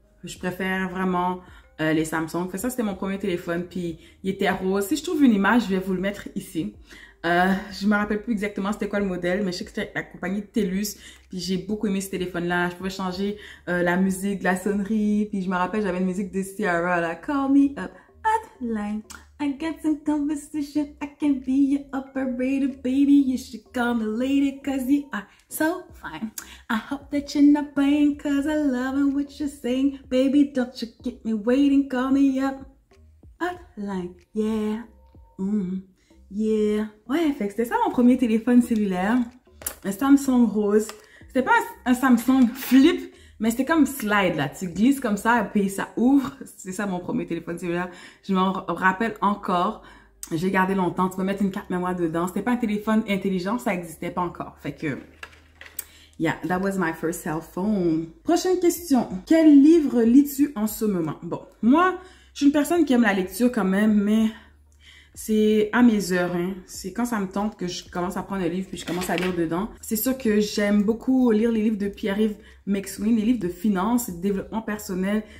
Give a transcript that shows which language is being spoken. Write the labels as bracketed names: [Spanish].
[French] Je préfère vraiment les Samsung. Ça, c'était mon premier téléphone, puis il était rose. Si je trouve une image, je vais vous le mettre ici. Je me rappelle plus exactement c'était quoi le modèle, mais je sais que c'était la compagnie TELUS, puis j'ai beaucoup aimé ce téléphone-là. Je pouvais changer la musique, la sonnerie, puis je me rappelle, j'avais une musique de Ciara, là, Call Me Up Hotline. [English] I got some conversation, I can be your operator, baby. You should call me later, cause you are so fine. I hope that you're not playing, cause I love what you're saying. Baby, don't you get me waiting, call me up. Hotline, yeah, yeah. [French] Ouais, fait que c'était ça mon premier téléphone cellulaire. Un Samsung rose. C'était pas un Samsung flip, mais c'était comme slide, là. Tu glisses comme ça, et puis ça ouvre. C'est ça mon premier téléphone cellulaire. Je m'en rappelle encore. J'ai gardé longtemps. Tu peux mettre une carte mémoire dedans. C'était pas un téléphone intelligent, ça existait pas encore. Fait que, [English] yeah, that was my first cell phone. [French] Prochaine question. Quel livre lis-tu en ce moment? Bon, moi, je suis une personne qui aime la lecture quand même, mais c'est à mes heures, hein. C'est quand ça me tente que je commence à prendre un livre puis je commence à lire dedans. C'est sûr que j'aime beaucoup lire les livres de Pierre-Yves McSween, les livres de finance et de développement personnel.